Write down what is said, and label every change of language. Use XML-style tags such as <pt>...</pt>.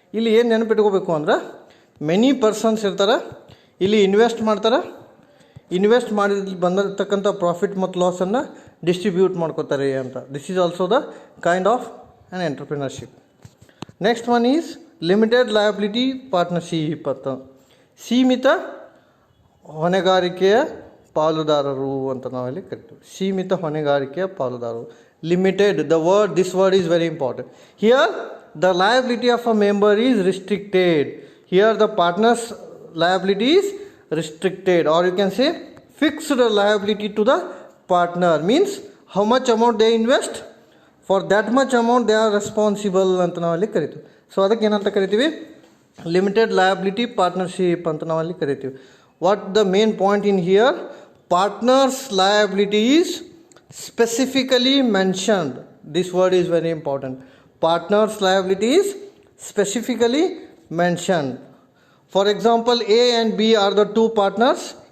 <kn>ಇಲ್ಲಿ ಏನು ನೆನಪಿಟ್ಕೋಬೇಕು ಅಂದ್ರೆ ಮೆನಿ ಪರ್ಸನ್ಸ್ ಇರ್ತಾರೆ, ಇಲ್ಲಿ ಇನ್ವೆಸ್ಟ್ ಮಾಡ್ತಾರೆ, ಇನ್ವೆಸ್ಟ್ ಮಾಡಿದ ಬಂದಿರತಕ್ಕಂಥ ಪ್ರಾಫಿಟ್ ಮತ್ತು ಲಾಸನ್ನು ಡಿಸ್ಟ್ರಿಬ್ಯೂಟ್ ಮಾಡ್ಕೋತಾರೆ ಅಂತ.</kn> <en>This is also the kind of an entrepreneurship. Next one is limited liability partnership ಅಂತ.</en> <kn>ಸೀಮಿತ ಹೊಣೆಗಾರಿಕೆಯ ಪಾಲುದಾರರು ಅಂತ ನಾವಲ್ಲಿ ಕರಿತೀವಿ. ಸೀಮಿತ ಹೊಣೆಗಾರಿಕೆಯ ಪಾಲುದಾರರು.</kn> <en>Limited, this word is very important. Here the liability of a member is restricted. Here the partner's liability is restricted, or you can say fixed liability to the partner. Means how much amount they invest, for that much amount they are responsible</en> <kn>ಅಂತ ನಾವಲ್ಲಿ ಕರಿತೀವಿ. So ಅದಕ್ಕೆ ಏನಂತ ಕರಿತೀವಿ? Limited liability partnership ಅಂತ ನಾವಲ್ಲಿ ಕರಿತೀವಿ.</kn> <en>What the main point in here? Partners liability is specifically mentioned. This word is very important. Partners liability is specifically mentioned. For example, A and B are the two partners.</en>